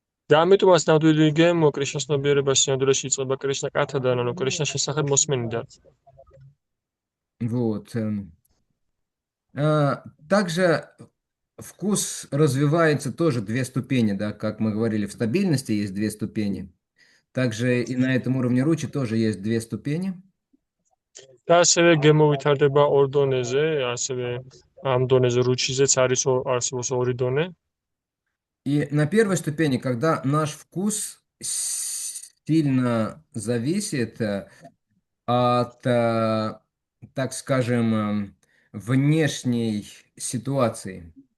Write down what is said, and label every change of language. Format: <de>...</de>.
<ka>და ამიტომაც ნამდვილი გემო კრიშნას ცნობიერებას სინამდვილეში იწყება კრიშნა კათადან, ანუ კრიშნას შესახებ მოსმენიდან.</ka> <ru>Вот. Также вкус развивается тоже две ступени, да, как мы говорили, в стабильности есть две ступени. Также и на этом уровне ручи тоже есть две ступени.</ru> <ka>და ასევე გემო ვითარდება ორ დონეზე, ასევე ამ დონეზე რუჩიზეც არსებობს ორი დონე.</ka> <ru>И на первой ступени, когда наш вкус сильно зависит от, так скажем, внешней ситуации.</ru>